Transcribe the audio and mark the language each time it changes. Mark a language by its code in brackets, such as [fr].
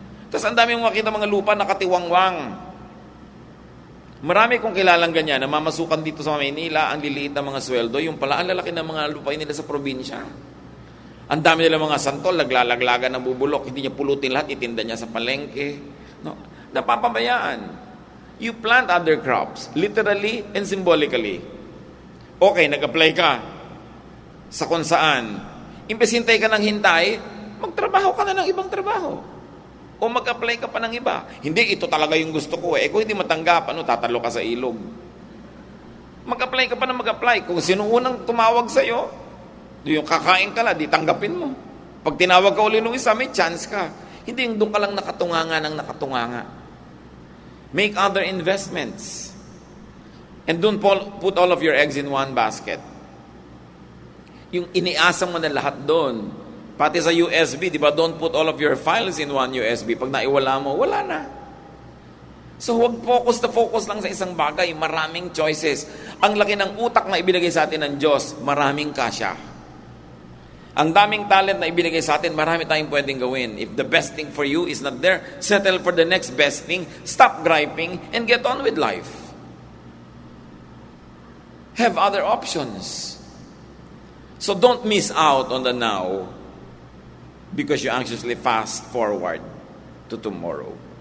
[tl] Tapos ang daming makita mga lupa nakatiwangwang. Marami kong kilalang ganyan, na mamasukan dito sa Maynila, ang liliit na mga sweldo, yung pala, ang lalaki ng mga lupain nila sa probinsya. Ang dami nila mga santol, naglalaglagan ng bubulok, hindi niya pulutin lahat, itinda niya sa palengke. No? Napapabayaan. [en] You plant other crops, literally and symbolically. [tl] Okay, nag-apply ka sa kung saan. Imbes hintay ka ng hintay, magtrabaho ka na ng ibang trabaho. O mag-apply ka pa ng iba. Hindi, ito talaga yung gusto ko eh. Kung hindi matanggap, tatalo ka sa ilog. Mag-apply ka pa na mag-apply. Kung sino unang tumawag sa'yo, yung kakain ka na, di tanggapin mo. Pag tinawag ka uli nung isa, may chance ka. Hindi yung doon ka lang nakatunganga ng nakatunganga. [en] Make other investments. And don't put all of your eggs in one basket. [tl] Yung iniasa mo na lahat doon, pati sa USB, di ba, [en] don't put all of your files in one USB. [tl] Pag naiwala mo, wala na. So, huwag focus lang sa isang bagay. Maraming choices. Ang laki ng utak na ibinigay sa atin ng Diyos, maraming kasya. Ang daming talent na ibinigay sa atin, marami tayong pwedeng gawin. [en] If the best thing for you is not there, settle for the next best thing, stop griping, and get on with life. Have other options. So, don't miss out on the now, because you anxiously fast forward to tomorrow.